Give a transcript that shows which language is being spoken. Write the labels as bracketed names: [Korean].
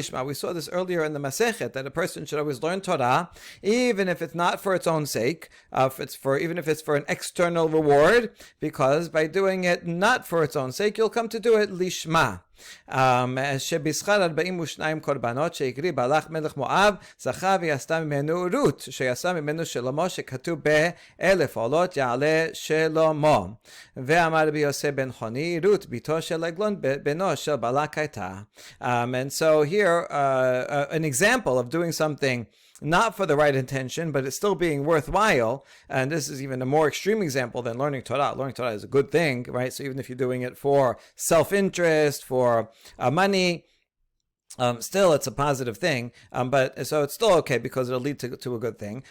[English] We saw this earlier in the Masechet, that a person should always learn Torah, even if it's not for its own sake, even if it's for an external reward, because by doing it not for its own sake, you'll come to do it lishma. [Hebrew] שבשכר 42 קורבנות שהקריב בלק מלך מואב זכה ויעשתה ממנו רות שיעשה ממנו שלמה שכתוב ב-1000 עולות יעלה שלמה ואמר רבי יוסי בן חוני רות ביתו של עגלון בנו של בלק הייתה. [English] And so here an example of doing something not for the right intention, but it's still being worthwhile. And this is even a more extreme example than learning Torah. Learning Torah is a good thing, right? So even if you're doing it for self-interest, for money, still it's a positive thing, but so it's still okay because it'll lead to a good thing.